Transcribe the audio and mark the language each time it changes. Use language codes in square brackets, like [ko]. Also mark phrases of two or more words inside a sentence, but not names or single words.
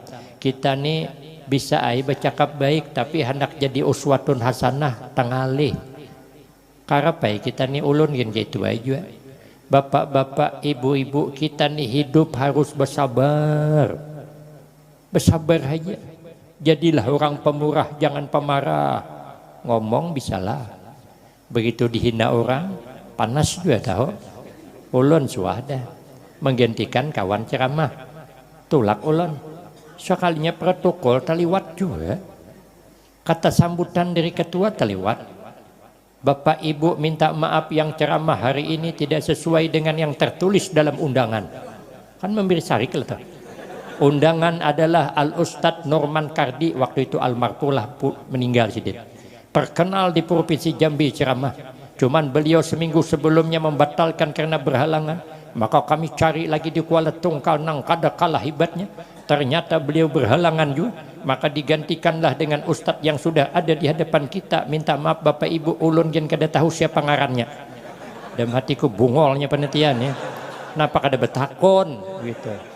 [bjn] Kita nih bisa bercakap baik tapi hendak jadi uswatun hasanah tengalih. Karapai kita nih ulun gitu aja. Bapak-bapak, ibu-ibu, kita nih hidup harus bersabar. [id] Bersabar aja. Jadilah orang pemurah, jangan pemarah. Ngomong bisalah. Begitu dihina orang, panas juga tahu. [bjn] Ulun suada menggantikan kawan ceramah. Tulak ulun. Sekalinya protokol terliwat juga. [id] Kata sambutan dari ketua terliwat. Bapak Ibu minta maaf yang ceramah hari ini tidak sesuai dengan yang tertulis dalam undangan. [bjn] Kan memberi sarik lah. [id] Undangan adalah Al-Ustadz Norman Kardi, waktu itu almarhumlah meninggal sidin. Terkenal di Provinsi Jambi ceramah. Cuman beliau seminggu sebelumnya membatalkan karena berhalangan. [bjn] Maka kami cari lagi di Kuala Tungkal nang kada kalah hebatnya. [id] Ternyata beliau berhalangan juga. Maka digantikanlah dengan ustadz yang sudah ada di hadapan kita. [bjn] Minta maaf Bapak Ibu, ulun jen kada tahu siapa ngarannya. Dalam hatiku bungolnya penelitian ya. Kenapa kada betakon gitu.